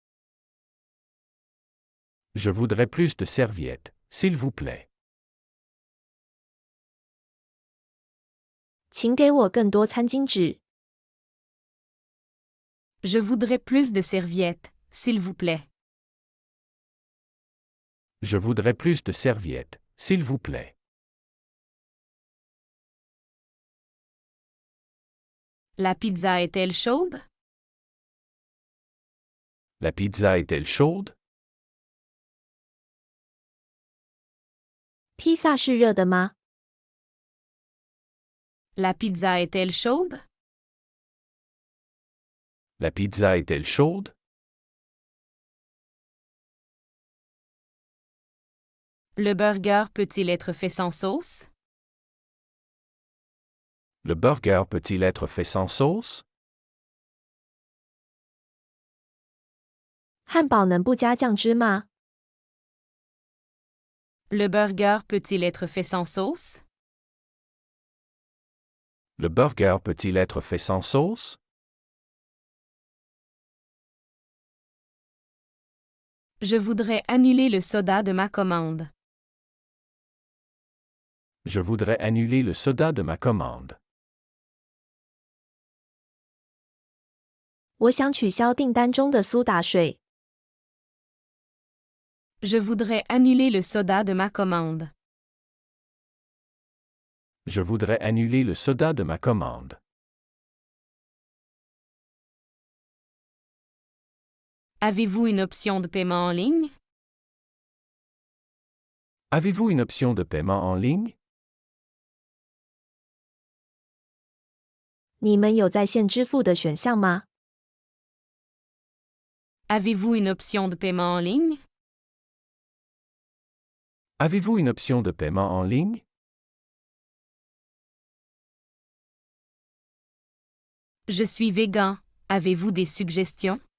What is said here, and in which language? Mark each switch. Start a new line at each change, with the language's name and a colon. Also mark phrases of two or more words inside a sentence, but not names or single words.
French: Je voudrais plus de serviettes, s'il vous plaît.
Chinese: 请给我更多餐巾纸。
French: Je voudrais plus de serviettes, s'il vous plaît. Je voudrais plus de serviettes, s'il vous plaît. La pizza est-elle chaude? La pizza est-elle chaude?
Chinese: 披萨是热的吗？
French: La pizza est-elle chaude? La pizza est-elle chaude? Le burger peut-il être fait sans sauce? Le burger peut-il être fait sans sauce?
Chinese: 汉堡能不加酱汁吗？
French: Le burger peut-il être fait sans sauce? Le burger peut-il être fait sans sauce? Je voudrais annuler le soda de ma commande. Je voudrais annuler le soda de ma commande.
Chinese: 我想取消订单中的苏打水。
French: Je voudrais annuler le soda de ma commande. Je voudrais annuler le soda de ma commande. Avez-vous une option de paiement en ligne? Avez-vous une option de paiement en ligne?
Chinese: 你们有在线支付的选项吗？
French: Avez-vous une option de paiement en ligne? Avez-vous une option de paiement en ligne? Je suis végan. Avez-vous des suggestions?